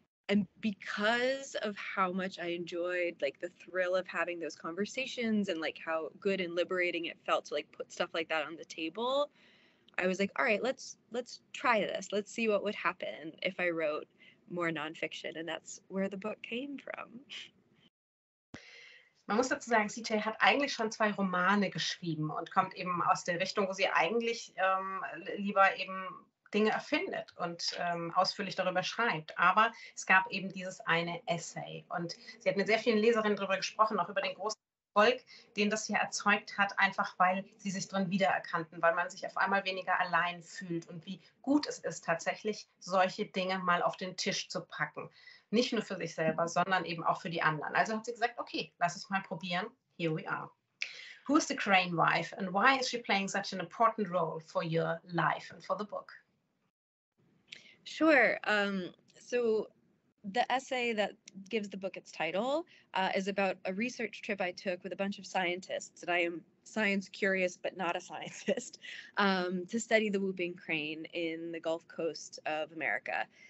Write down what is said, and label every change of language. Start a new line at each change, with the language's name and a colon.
English: And because of how much I enjoyed like the thrill of having those conversations and like how good and liberating it felt to like put stuff like that on the table, I was like, all right, let's try this. Let's see what would happen if I wrote more nonfiction, and that's where the book came from.
German: Man muss dazu sagen, CJ hat eigentlich schon 2 Romane geschrieben und kommt eben aus der Richtung, wo sie eigentlich lieber eben Dinge erfindet und ausführlich darüber schreibt. Aber es gab eben dieses eine Essay und sie hat mit sehr vielen Leserinnen darüber gesprochen, auch über den großen Erfolg, den das hier erzeugt hat, einfach weil sie sich drin wiedererkannten, weil man sich auf einmal weniger allein fühlt und wie gut es ist, tatsächlich solche Dinge mal auf den Tisch zu packen. Nicht nur für sich selber, sondern eben auch für die anderen. Also hat sie gesagt, okay, lass es mal probieren.
English: Here we are. Who is the Crane Wife and why is she playing such an important role for your life and for the book? Sure. So the essay that gives the book its title is about a research trip I took with a bunch of scientists, and I am science curious but not a scientist, to study the whooping crane in the Gulf Coast of America.